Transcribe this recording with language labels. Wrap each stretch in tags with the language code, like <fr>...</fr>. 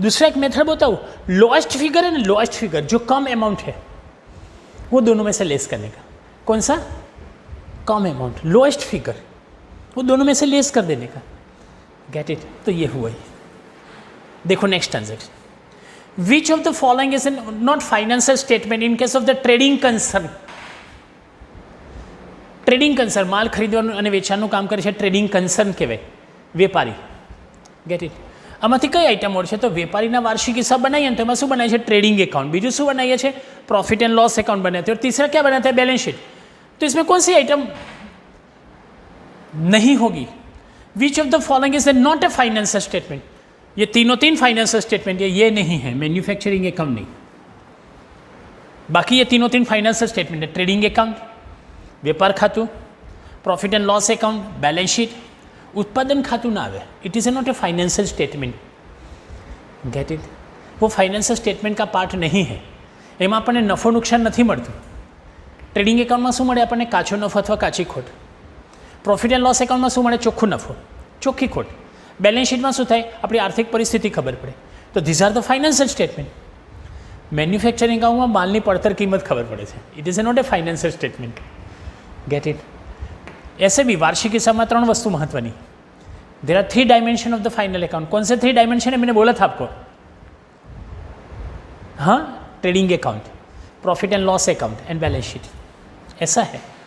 <hi>दूसरा एक मेथड बताऊँ, लोएस्ट फिगर है ना, लोएस्ट फिगर जो कम अमाउंट है, वो दोनों में से लेस करने का। कौन सा? कम अमाउंट, लोएस्ट फिगर, वो दोनों में से लेस कर देने का। Get it? तो ये हुआ ही।</hi> <en>देखो next transaction, which of the following is not financial statement in case of the trading concern?</en> <gu>Trading concern, માલ ખરીદવાનું અને વેચાણનું કામ કરે છે, ટ્રેડિંગ કન્સર્ન કહેવાય, વેપારી।</gu> <en>Get it?</en> <gu>આમાંથી કઈ આઈટમ છે? તો વેપારીના વાર્ષિક હિસાબ બનાવીએ ને તો એમાં શું બનાવીએ છે? Trading account. બીજું શું બનાવીએ છીએ?</gu> <hi>प्रॉफिट एंड लॉस अकाउंट बनाते हैं। और तीसरा क्या बनाता है? Balance sheet. तो इसमें कौन सी आइटम नहीं होगी?</hi> <en>Which of the following is not a financial statement?</en> <hi>ये तीनों तीन फाइनेंशियल स्टेटमेंट है, ये नहीं है। मैन्युफैक्चरिंग अकाउंट नहीं, बाकी ये तीनों तीन फाइनेंशियल स्टेटमेंट है। ट्रेडिंग अकाउंट, व्यापार खातु, profit and loss account, balance sheet.</hi> <gu>उत्पादन खातु ना आवे,</gu> <en>It is not a financial statement. Get it?</en> <hi>वो फाइनेंशियल स्टेटमेंट का पार्ट नहीं है।</hi> <gu>એમાં આપણને નફો નુકસાન નથી મળતું। ટ્રેડિંગ એકાઉન્ટમાં શું મળે આપણને? કાચો નફો અથવા કાચી ખોટ। પ્રોફિટ એન્ડ લોસ એકાઉન્ટમાં શું મળે? ચોખ્ખું નફો, ચોખ્ખી ખોટ। બેલેન્સ શીટમાં શું થાય? આપણી આર્થિક પરિસ્થિતિ ખબર પડે। તો</gu> <en>these are the</en> <gu>ફાઇનાન્શિयल statement. Manufacturing એકાઉન્ટમાં માલની પડતર કિંમત ખબર પડે છે।</gu> <en>It is not a financial statement. Get it?</en> <hi>ऐसे भी वार्षिक हिसाब में 3 वस्तु महत्वनी।</hi> <en>There are 3 dimension of the final account.</en> <hi>कौन से 3 डायमेंशन है? मैंने बोला था आपको, हाँ, trading account, profit and loss account and balance sheet. ऐसा है।</hi>